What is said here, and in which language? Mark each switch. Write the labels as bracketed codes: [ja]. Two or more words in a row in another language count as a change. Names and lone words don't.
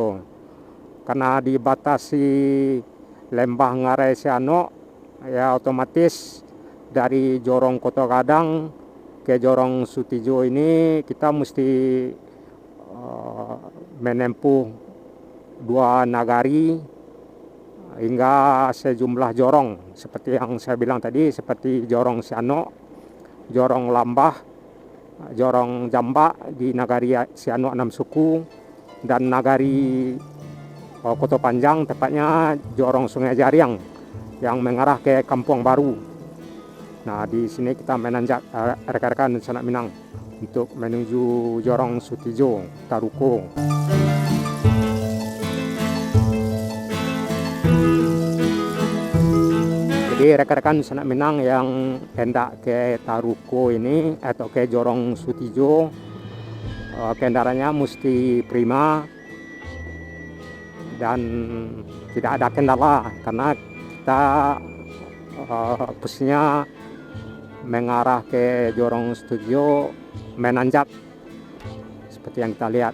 [id] Karena dibatasi lembah Ngarai Siano, ya otomatis dari Jorong Koto Gadang ke Jorong Sutijo ini kita mesti menempuh 2 nagari hingga sejumlah jorong seperti yang saya bilang tadi, seperti Jorong Siano, Jorong Lambah, Jorong Jamba di Nagari Siano Anam Suku, dan Nagari Koto Panjang, tepatnya Jorong Sungai Jariang yang mengarah ke Kampung Baru. Nah, di sini kita menanjak rekan-rekan Sanak Minang untuk menuju Jorong Sutijo Taruko. Jadi rekan-rekan Sanak Minang yang hendak ke Taruko ini atau ke Jorong Sutijo, kendaraannya mesti prima dan tidak ada kendala, karena kita busnya mengarah ke Jorong Sutijo menanjak seperti yang kita lihat.